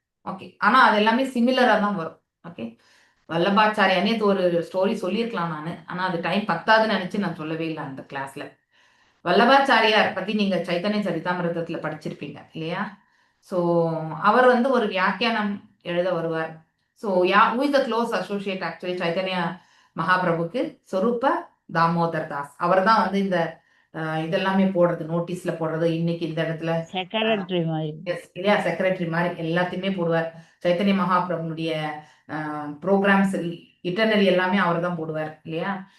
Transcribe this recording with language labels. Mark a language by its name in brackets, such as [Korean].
[Tamil] Okay, ஆனா அது எல்லாமே சிமிலரா தான் வரும். ஓகே, வல்லபாச்சாரியா நேத்து ஒரு ஸ்டோரி சொல்லியிருக்கலாம் நானு, ஆனா அது டைம் பத்தாதுன்னு நினைச்சு நான் சொல்லவே இல்லை அந்த கிளாஸ்ல. வல்லபாச்சாரியார் பத்தி நீங்க சைத்தன்ய சரிதாமிரதத்துல படிச்சிருப்பீங்க இல்லையா? ஸோ அவர் வந்து ஒரு வியாக்கியானம் எழுத வருவார். [English] so who is the close associate actually [Tamil] Chaitanya மகாபிரபுக்கு? சொரூப தாமோதர் தாஸ். அவர் தான் வந்து இந்த இதெல்லாமே போடுறது, நோட்டீஸ்ல போடுறது, இன்னைக்கு இந்த இடத்துல செக்ரட்டரி மாதிரி. இல்லையா, செக்ரட்டரி மாதிரி எல்லாத்தையுமே போடுவார். சைத்தன்ய மகாபிரபுடைய ப்ரோக்ராம்ஸ் இட்டர்னரி எல்லாமே அவர் தான் போடுவார் இல்லையா?